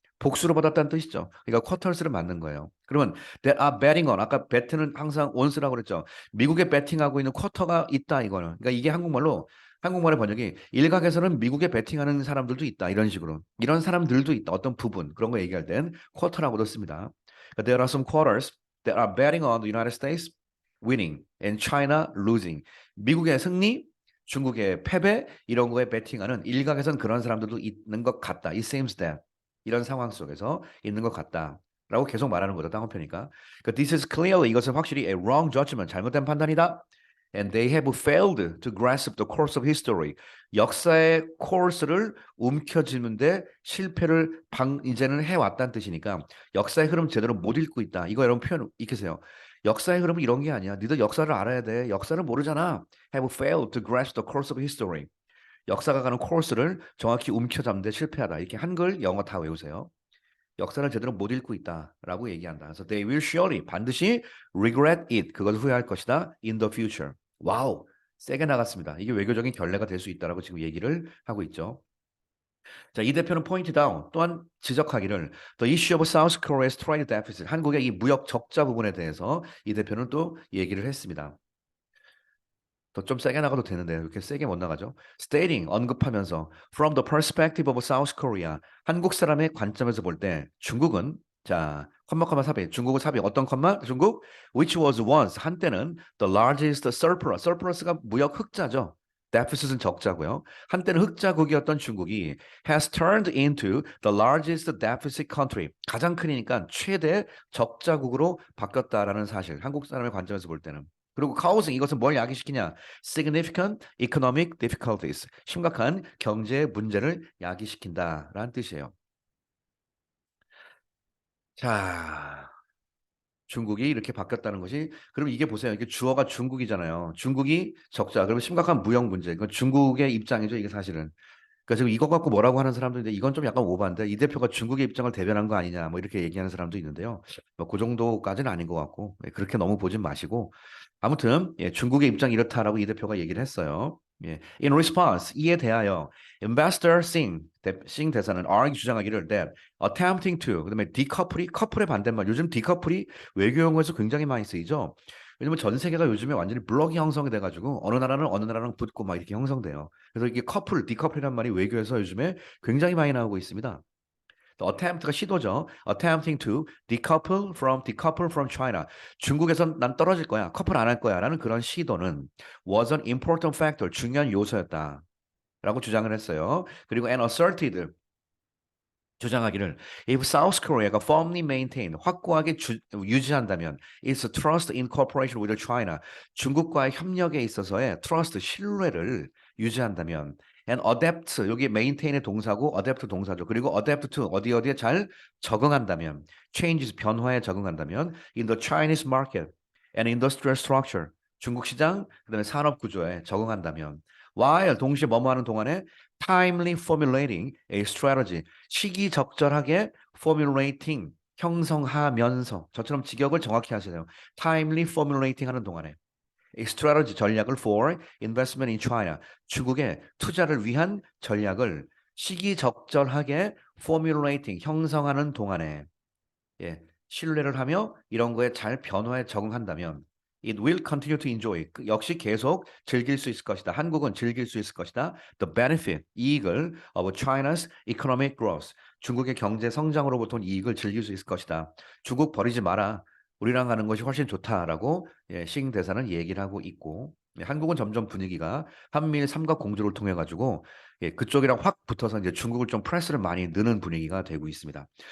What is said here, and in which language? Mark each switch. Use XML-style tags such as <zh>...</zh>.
<ko>복수로 받았다는 뜻이죠. 그러니까 quarters를 맞는 거예요. 그러면</ko> <en>that are betting on</en> <ko>아까 bet는 항상 on스라고 그랬죠. 미국에 배팅하고 있는 쿼터가 있다 이거는. 그러니까 이게 한국말로 한국말의 번역이 일각에서는 미국에 베팅하는 사람들도 있다. 이런 식으로. 이런 사람들도 있다. 어떤 부분. 그런 거 얘기할 땐 쿼터라고도 씁니다.</ko> <en>There are some quarters that are betting on the United States winning and China losing.</en> <ko>미국의 승리, 중국의 패배 이런 거에 베팅하는 일각에선 그런 사람들도 있는 것 같다.</ko> <en>It seems that.</en> <ko>이런 상황 속에서 있는 것 같다. 라고 계속 말하는 거죠. 다운표니까.</ko> <en>그러니까 this is clearly</en> <ko>이것은 확실히</ko> <en>a wrong judgment.</en> <ko>잘못된 판단이다.</ko> <en>And they have failed to grasp the course of history.</en> <ko>역사의 코र्스를 움켜쥐는데 실패를 이제는 해왔다는 뜻이니까 역사의 흐름 제대로 못 읽고 있다. 이거 여러분 표현 익히세요. 역사의 흐름은 이런 게 아니야. 너희들 역사를 알아야 돼. 역사를 모르잖아.</ko> <en>Have failed to grasp the course of history.</en> <ko>역사가 가는 코스를 정확히 움켜잡는데 실패하다. 이렇게 한글, 영어 다 외우세요. 역사를 제대로 못 읽고 있다라고 얘기한다.</ko> <en>그래서 they will surely</en> <ko>반드시</ko> <en>regret it.</en> <ko>그것을 후회할 것이다.</ko> <en>in the future.</en> <ko>와우. 세게 나갔습니다. 이게 외교적인 결례가 될 수 있다라고 지금 얘기를 하고 있죠. 자, 이 대표는 포인트 다운 또한 지적하기를</ko> <en>the issue of South Korea's trade deficit</en> <ko>한국의 이 무역 적자 부분에 대해서 이 대표는 또 얘기를 했습니다. 더 좀 세게 나가도 되는데 이렇게 세게 못 나가죠. Stating 언급하면서</ko> <en>from the perspective of South Korea</en> <ko>한국 사람의 관점에서 볼 때 중국은 자 컴마 삽입 중국은 삽입 어떤 컴마 중국</ko> <en>which was once</en> <ko>한때는</ko> <en>the largest surplus surplus</en> <ko>가 무역 흑자죠. deficit은 적자고요. 한때는 흑자국이었던 중국이</ko> <en>has turned into the largest deficit country</en> <ko>가장 크니까 최대 적자국으로 바뀌었다라는 사실 한국 사람의 관점에서 볼 때는 그리고 causing 이것은 뭘 야기시키냐?</ko> <en>significant economic difficulties.</en> <ko>심각한 경제 문제를 야기시킨다라는 뜻이에요. 자, 중국이 이렇게 바뀌었다는 것이 그럼 이게 보세요. 이게 주어가 중국이잖아요. 중국이 적자. 그러면 심각한 무역 문제. 이건 중국의 입장이죠. 이게 사실은. 그러니까 지금 이거 갖고 뭐라고 하는 사람도 있는데 이건 좀 약간 오바인데 이 대표가 중국의 입장을 대변한 거 아니냐 뭐 이렇게 얘기하는 사람도 있는데요. 뭐 그 정도까지는 아닌 것 같고 그렇게 너무 보진 마시고 아무튼 중국의 입장이 이렇다라고 이 대표가 얘기를 했어요.</ko> <en>In response</en> <ko>이에 대하여 Investor Singh 대사는 argue 주장하기를</ko> <en>that attempting to</en> <ko>그다음에 decoupl이 커플의 반대말 요즘 decoupl이 외교 용어에서 굉장히 많이 쓰이죠. 왜냐면 전 세계가 요즘에 완전히 블록이 형성이 돼가지고 어느 나라는 어느 나라랑 붙고 막 이렇게 형성돼요. 그래서 이게 커플, 디커플이란 말이 외교에서 요즘에 굉장히 많이 나오고 있습니다. attempt가 시도죠.</ko> <en>attempting to decouple from China.</en> <ko>중국에선 난 떨어질 거야. 커플 안 할 거야라는 그런 시도는</ko> <en>was an important factor.</en> <ko>중요한 요소였다. 라고 주장을 했어요.</ko> <en>그리고 and asserted 주장하기를 if South Korea가 firmly maintain 확고하게 유지한다면 its trust in cooperation with China</en> <ko>중국과의 협력에 있어서의</ko> <en>trust</en> <ko>신뢰를 유지한다면</ko> <en>and adapt 여기 maintain의 동사고 adapt 동사죠.</en> <ko>그리고 adapt to 어디에 잘 적응한다면 changes 변화에 적응한다면</ko> <en>in the Chinese market and industrial structure</en> <ko>중국 시장 그다음에 산업 구조에 적응한다면 while 동시에 뭐뭐 하는 동안에</ko> <en>timely formulating a strategy</en> <ko>시기적절하게 formulating 형성하면서 저처럼 직역을 정확히 하세요. timely formulating 하는 동안에 a strategy 전략을</ko> <en>for investment in China</en> <ko>중국의 투자를 위한 전략을 시기적절하게 formulating 형성하는 동안에 신뢰를 하며 이런 거에 잘 변화에 적응한다면</ko> <en>it will continue to enjoy.</en> <ko>역시 계속 즐길 수 있을 것이다. 한국은 즐길 수 있을 것이다.</ko> <en>The benefit,</en> <ko>이익을</ko> <en>of China's economic growth.</en> <ko>중국의 경제 성장으로부터 온 이익을 즐길 수 있을 것이다. 중국 버리지 마라. 우리랑 가는 것이 훨씬 좋다라고 싱 대사는 얘기를 하고 있고 한국은 점점 분위기가 한미일 삼각 공조를 통해 가지고 그쪽이랑 확 붙어서 이제 중국을 좀 프레스를 많이 넣는 분위기가 되고 있습니다.</ko>